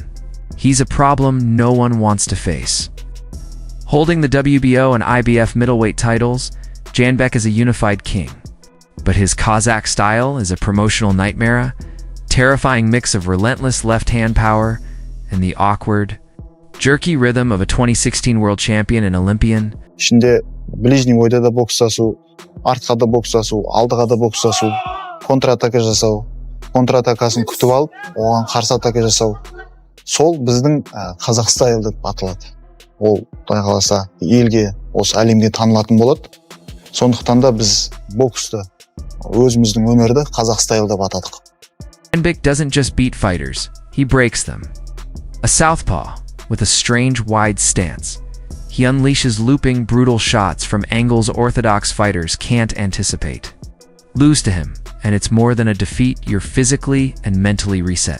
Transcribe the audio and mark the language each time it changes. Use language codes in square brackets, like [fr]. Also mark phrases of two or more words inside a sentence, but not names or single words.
[en] He's a problem no one wants to face. Holding the WBO and IBF middleweight titles, Janibek is a unified king. But his Kazakh style is a promotional nightmare, terrifying mix of relentless left-hand power and the awkward, jerky rhythm of a 2016 world champion and Olympian. [kk] İçinde ближний бойда да бокстасу, артқа да бокстасу, алдыға да бокстасу, контратака жасау, контратакасын күтіп алып, оған қарсы атака жасау. Сол біздің қазақ стайл деп аталады. Ол Құдай қаласа елге, осы әлемге танылатын болады. Сондықтан да біз боксты, өзіміздің өнерді қазақ стайл деп атадық. [en] Janibek doesn't just beat fighters, he breaks them. A southpaw with a strange wide stance, he unleashes looping, brutal shots from angles orthodox fighters can't anticipate. Lose to him, and it's more than a defeat, you're physically and mentally reset.